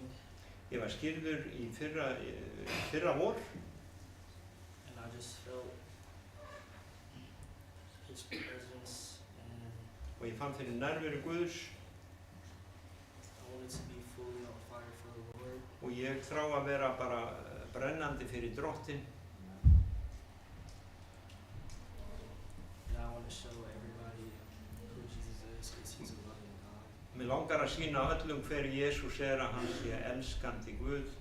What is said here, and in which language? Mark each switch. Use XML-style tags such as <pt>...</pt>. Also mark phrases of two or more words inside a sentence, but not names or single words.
<is>Ég var skírður í fyrra vor</is> <en>and I just felt His presence, and</en> <is>og ég fann fyrir nærveru Guðs</is> <en>I wanted to be fully on fire for the Lord.</en> <is>og ég þrá að vera bara brennandi fyrir Drottin.</is> <en>And I want to show everybody who Jesus is, because He's a loving God.</en> <is>Mér langar að sýna öllum hver Jesús að hann sé elskandi Guð.</is>